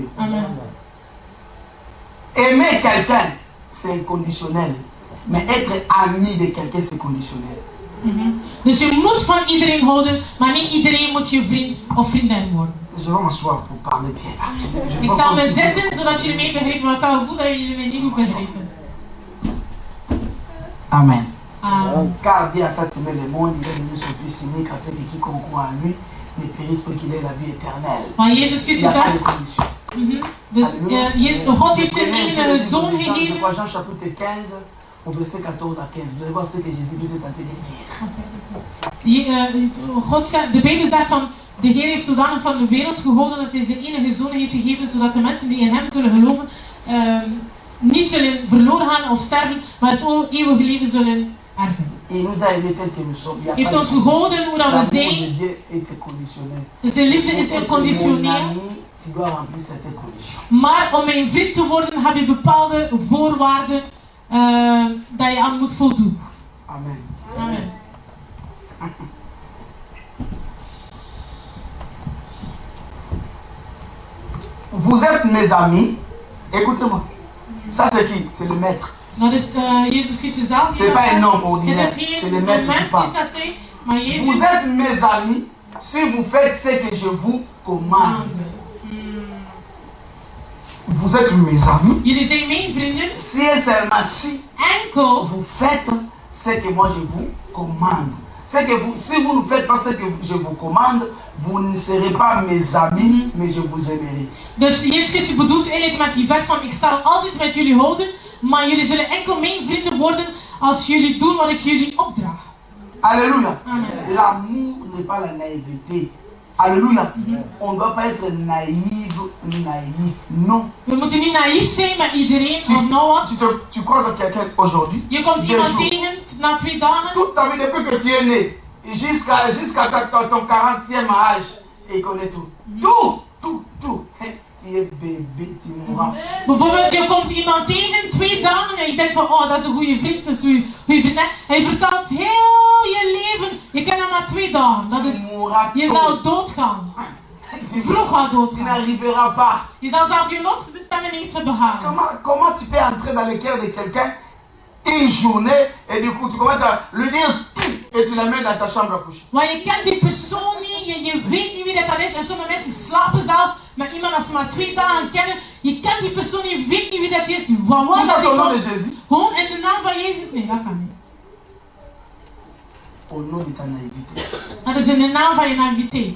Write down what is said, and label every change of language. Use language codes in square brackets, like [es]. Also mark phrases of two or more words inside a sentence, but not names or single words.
[fr] Amen. Aimer quelqu'un, c'est inconditionnel. Mais être ami de quelqu'un, c'est conditionnel. [nl] Dus je moet van iedereen houden, maar niet iedereen moet je vriend of vriendin worden. [fr] Je vais m'asseoir pour parler bien. [nl] Ik zal me zetten zodat jullie mij begrijpen, maar ik kan goed dat jullie mij niet goed begrijpen. [fr] Amen. Amen. Car Dieu a tant aimé le monde, il a donné son Fils unique afin que quiconque croit en lui ne périsse pas qu'il ait la vie éternelle. [nl] Maar Jezus [fr] Il n'y a [nl] Christus [fr] pas de [nl] zegt, [fr] condition. [nl] dus God heeft zijn eigen zoon [fr] Je [nl] gegeven. [fr] crois Jean chapitre 15, au verset 14 à 15. Vous allez voir ce que Jésus vous est tenté de dire. [nl] God zegt, de Bijbel zegt van, de Heer heeft zodanig van de wereld gehouden dat hij zijn enige zoon heeft gegeven, zodat de mensen die in hem zullen geloven, niet zullen verloren gaan of sterven, maar het eeuwige leven zullen erven. [fr] Il nous a aimés tel que nous sommes. Il y a [nl] Heeft [fr] pas [nl] ons [fr] de [nl] gehouden hoe dat we [fr] L'amour de [nl] zijn. [fr] Dieu est inconditionnel. [nl] Zijn liefde is [fr] Mon [nl] inconditioneel. [fr] ami, tu dois remplir certaines conditions. [nl] Maar om mijn vriend te worden heb je bepaalde voorwaarden dat je aan moet voldoen. [fr] Amen. Amen. Vous êtes mes amis. Écoutez-moi. Ça c'est qui? C'est le maître. [nl] Dat is Jezus Christus zelf. [fr] C'est pas un homme ordinaire, [nl] Het is [fr] c'est le [nl] geen [fr] maître [nl] mens [fr] qui [nl] die [fr] parle. [nl] dat zegt, maar Jezus. [fr] Vous êtes mes amis si vous faites ce que je vous commande. Vous êtes mes amis. [nl] Jullie zijn mijn vrienden. [fr] Si et seulement si [nl] Enkel [fr] vous faites ce que moi je vous commande. Si vous ne faites pas ce que je vous commande, vous ne serez pas mes amis, mais je vous aimerai. [nl] Dus Jezus Christus bedoelt eigenlijk met die vers van ik zal altijd met jullie houden, maar jullie zullen enkel mijn vrienden worden als jullie doen wat ik jullie opdraag. [fr] Alléluia. Amen. L'amour n'est pas la naïveté. Alléluia. On ne doit pas être naïf. Non. [nl] We moeten niet naïef zijn met iedereen. Want nou wat? [fr] Tu croises quelqu'un aujourd'hui. [nl] Je komt iemand tegen na 2 dagen. [fr] Toute ta vie, depuis que tu es né, jusqu'à ton 40e âge, il connaît tout. Tout. Tu es bébé, tu mourras. [nl] Bijvoorbeeld, je komt iemand tegen 2 dagen en je denkt van, oh, dat is een goede vriend, dat is een goede vriendin. Hij vertelt heel je leven, je kent hem maar 2 dagen. Dat is, je zal doodgaan. Vroeg gaat [fr] Tu [nl] doodgaan. [fr] n'arriveras pas. [nl] Je zal zelf je lotsbestemming niet te behalen. [fr] Comment tu peux entrer dans le cœur de quelqu'un une journée et du coup tu commences à lui dire tout et tu la mets dans ta chambre à coucher? [nl] Want je kent die persoon niet, je weet niet wie dat is en sommige mensen slapen zelf met iemand als ze maar 2 dagen kennen. Je kent die persoon niet, je weet niet wie dat is. Wat was [fr] Tout ça [nl] dat? [fr] au nom de Jésus. [nl] Gewoon in de naam van Jezus? Nee, dat kan niet. [fr] Au nom de ta naïveté. [nl] Dat is in de naam van je naïviteit.